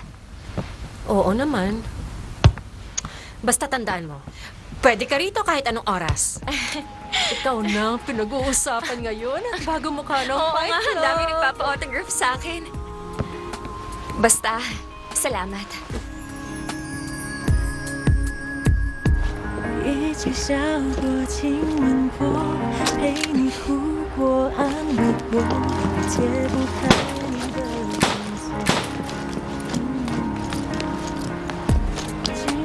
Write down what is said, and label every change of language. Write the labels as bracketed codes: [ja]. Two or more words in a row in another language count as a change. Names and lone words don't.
[tl] Oo naman. Basta tandaan mo, pwede ka rito kahit anong oras. Ikaw na ang pinag-uusapan ngayon at bago mo ka ng Oo fight nga, club. ang dami nagpapa-autograph sa akin. Basta, salamat. [zh] 一起笑过，亲吻过，陪你哭过，安慰过，解不开你的绳索。